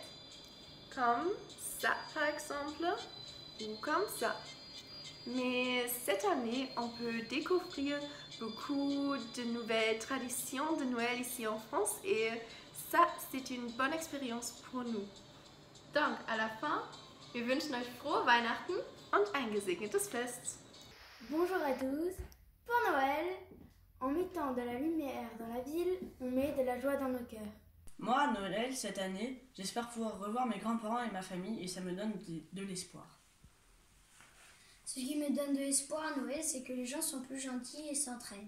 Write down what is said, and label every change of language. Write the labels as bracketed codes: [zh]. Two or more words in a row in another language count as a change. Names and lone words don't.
[fr] Comme ça par exemple, ou comme ça. Mais cette année, on peut découvrir beaucoup de nouvelles traditions de Noël ici en France et ça, c'est une bonne expérience pour nous. Donc, à la fin, [de] wir wünschen euch frohe Weihnachten und ein gesegnetes Fest. [fr] Bonjour à tous. Pour Noël, en mettant de la lumière dans la ville, on met de la joie dans nos cœurs. Moi, à Noël, cette année, j'espère pouvoir revoir mes grands-parents et ma famille et ça me donne de l'espoir. Ce qui me donne de l'espoir à Noël, c'est que les gens sont plus gentils et s'entraident.